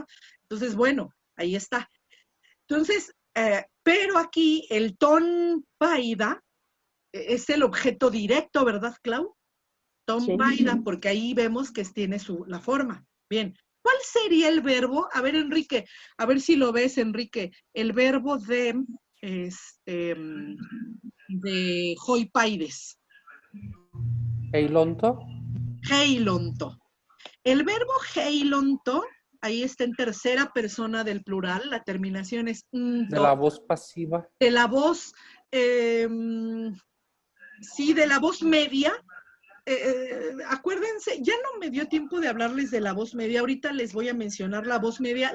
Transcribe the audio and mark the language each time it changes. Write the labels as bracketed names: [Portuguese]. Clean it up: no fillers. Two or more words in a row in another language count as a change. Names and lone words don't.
[Spanish] Entonces, bueno, ahí está. Entonces, pero aquí el ton paida es el objeto directo, ¿verdad, Clau? Ton Sí. paida, porque ahí vemos que tiene la forma. Bien, ¿cuál sería el verbo? A ver, Enrique, a ver si lo ves, Enrique. El verbo de hoipaides. Heilonto. Heilonto. El verbo heilonto, ahí está en tercera persona del plural, la terminación es De la voz pasiva. de la voz, sí, de la voz media. Acuérdense, ya no me dio tiempo de hablarles de la voz media, ahorita les voy a mencionar la voz media.